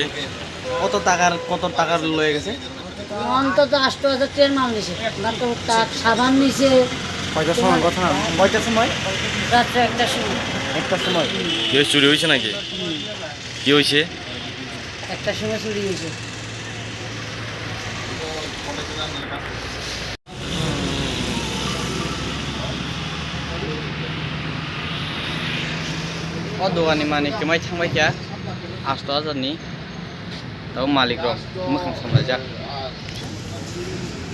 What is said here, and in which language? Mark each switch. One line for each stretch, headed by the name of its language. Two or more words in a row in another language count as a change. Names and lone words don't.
Bangla: কত টাকার লয়ে গেছে? অন্তত 8,000 টাকার মাল নিছে। তারপর তার সাবান নিছে। কয়টার সময় কথা না? কয়টার সময়? রাত্রে 1টার সময়। একটার সময়। কি হয়েছে? চুরি হয়েছে নাকি? কি হয়েছে? 1টার সময় চুরি হয়েছে।
Bodo: दखानी मानिकखौ माइ थांबाय गैया 8,000 नि दाउ मालिक र' मोखां सामलाय जा